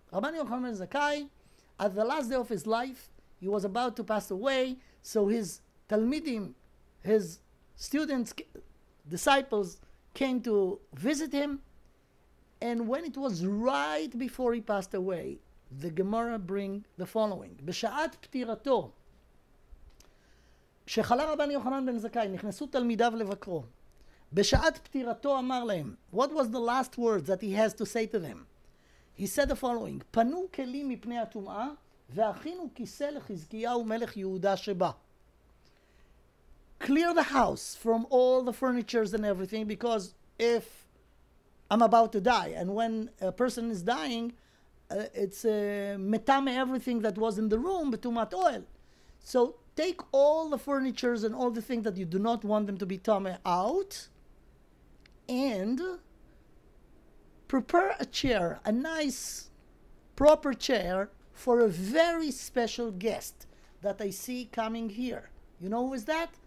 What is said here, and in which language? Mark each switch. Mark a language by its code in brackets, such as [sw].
[en] Rabban Yochanan ben Zakkai, at the last day of his life, he was about to pass away, so his Talmidim, his students, disciples, came to visit him, and when it was right before he passed away, the Gemara bring the following: [he] בשעת פטירתו, כשחלה רבן יוחנן בן זכאי, נכנסו תלמידיו לבקרו. בשעת פטירתו אמר להם, [en] what was the last words that he has to say to them? He said the following: [he] פנו כלים מפני הטומאה, והכינו כיסא לחזקיהו מלך יהודה שבא. [en] Clear the house from all the furnitures and everything, because if I'm about to die, and when a person is dying, it's metame everything that was in the room, betumat oil. So take all the furnitures and all the things that you do not want them to be tame out, and prepare a chair, a nice, proper chair for a very special guest that I see coming here. You know who is that?